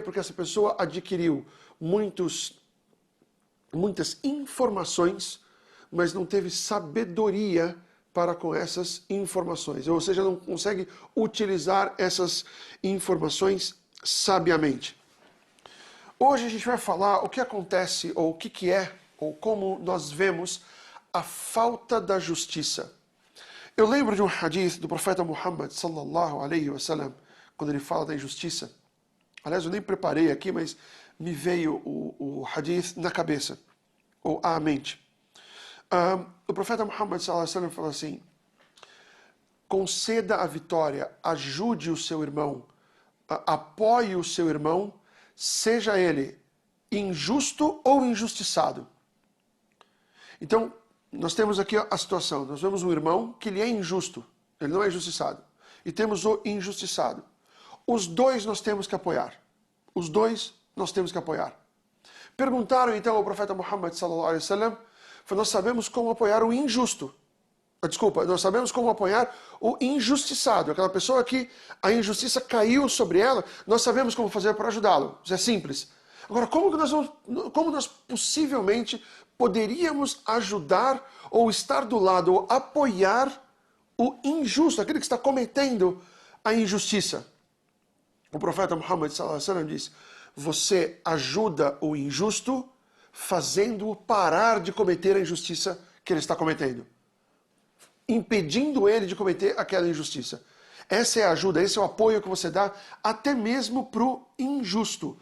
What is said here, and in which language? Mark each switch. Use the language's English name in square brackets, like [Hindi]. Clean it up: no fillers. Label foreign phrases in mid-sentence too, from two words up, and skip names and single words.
[Portuguese] Porque essa pessoa adquiriu muitas informações, mas não teve sabedoria para com essas informações, ou seja, não consegue utilizar essas informações sabiamente. Hoje a gente vai falar o que acontece, ou o que é, ou como nós vemos a falta da justiça. Eu lembro de um hadith do profeta Muhammad [Arabic] صلى الله عليه وسلم, [Portuguese] quando ele fala da injustiça. Aliás, eu nem preparei aqui, mas me veio o hadith na cabeça, ou à mente. O profeta Muhammad [Arabic] صلى الله عليه وسلم [Portuguese] falou assim: conceda a vitória, ajude o seu irmão, apoie o seu irmão, seja ele injusto ou injustiçado. Então, nós temos aqui a situação, nós vemos um irmão que ele é injusto, ele não é injustiçado, e temos o injustiçado. Os dois nós temos que apoiar. Os dois nós temos que apoiar. Perguntaram então ao profeta Muhammad [Arabic] صلى الله عليه وسلم, [Portuguese] nós sabemos como apoiar o injusto. Desculpa, nós sabemos como apoiar o injustiçado, aquela pessoa que a injustiça caiu sobre ela, nós sabemos como fazer para ajudá-lo. Isso é simples. Agora, como nós possivelmente poderíamos ajudar ou estar do lado ou apoiar o injusto, aquele que está cometendo a injustiça? O profeta Muhammad [Arabic] صلى الله عليه وسلم [Portuguese] diz: você ajuda o injusto fazendo-o parar de cometer a injustiça que ele está cometendo, impedindo ele de cometer aquela injustiça. Essa é a ajuda, esse é o apoio que você dá até mesmo para o injusto.